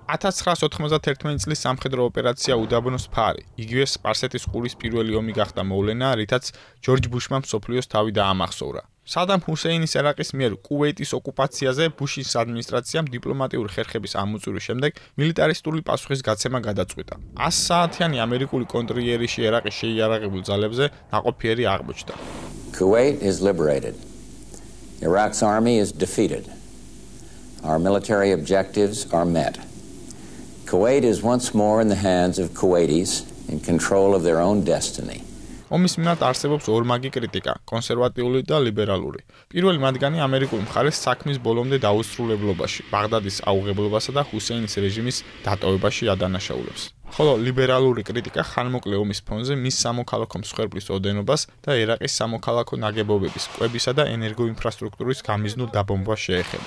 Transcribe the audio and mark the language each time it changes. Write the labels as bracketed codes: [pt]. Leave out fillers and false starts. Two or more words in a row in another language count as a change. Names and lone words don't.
[ka] 1991 წლის სამხედრო ოპერაცია უდაბნოს ფარი, იგივე სპარსეთის ყურის პირველი ომი გახდა მოვლენა, რითაც ჯორჯ ბუშმა მსოფლიოს თავი დაამახსოვრა. სადამ ჰუსეინის ერაყის მიერ კუვეიტის ოკუპაციაზე ბუშის ადმინისტრაციამ დიპლომატიური ხერხების ამოწურვის შემდეგ მილიტარისტული პასუხის გაცემა გადაწყვიტა. 100 საათიანი ამერიკული კონტრიერიში ერაყის შეიარაღებულ ძალებზე ნაყოფიერი აღმოჩნდა. [en] Kuwait is liberated. Iraq's army is defeated. Our military objectives are met. Kuwait is once more in the hands of Kuwaitis in control of their own destiny. [ka] ომის მიმართ არსებობს ორმაგი კრიტიკა, კონსერვატიული და ლიბერალური. პირველი მათგანი ამერიკული მხარეს საქმის ბოლომდე დაუსრულებლობაში, ბაღდადის აუღებლობასა და ჰუსეინის რეჟიმის დატოვებაში ადანაშაულებს. ხოლო ლიბერალური კრიტიკა ხანმოკლე ომის ფონზე მის სამოქალაქო მსხვერპლის ოდენობას და ერაყის სამოქალაქო ნაგებობების, კვებისა და ენერგოინფრასტრუქტურის გამიზნულ დაბომბვას შეეხება.